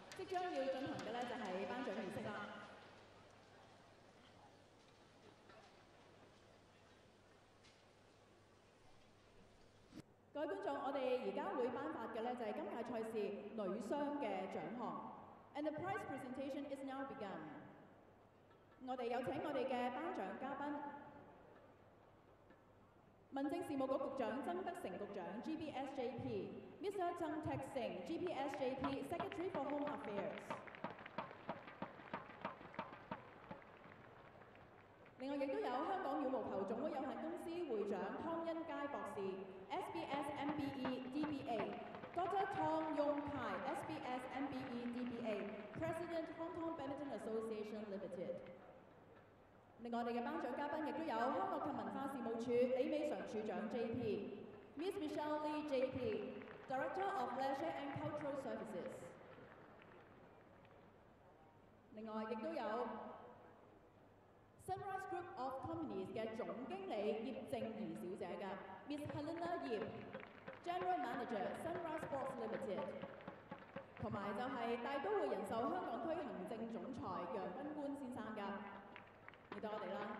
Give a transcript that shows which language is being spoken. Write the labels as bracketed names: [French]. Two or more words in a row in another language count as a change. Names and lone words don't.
[Cantonese] 將要進行嘅咧就係頒獎儀式啦。各位觀眾，我哋而家會頒發嘅咧就係今屆賽事女雙嘅獎項。 [English] And the prize presentation is now begun。 [Cantonese] 我哋有請我哋嘅頒獎嘉賓，民政事務局局長曾德成局長 GBSJP，Mr. [English] Zhang Tek-sing GBSJP Secretary for Home Affairs。 [Cantonese] 另外亦都有香港羽毛球總會有限公司會長湯恩佳博士 SBS MBE DBA。Dr. [English] Tong Yong Kai, SBS MBE DBA, President Hong Kong Badminton Association Limited。 [Cantonese] 另外，我哋嘅頒獎嘉賓亦都有康樂及文化事務處李美常處長 JP， [English] Miss Michelle Lee JP，Director of Leisure and Cultural Services。 [Cantonese] 另外，亦都有 Sunrise Group of Companies 嘅總經理葉正儀小姐嘅 [English] Miss Helena Yip。General Manager Sunrise Sports Limited， [Cantonese] 同埋就係大都會人壽香港區行政總裁楊斌官先生㗎，嚟到我哋啦。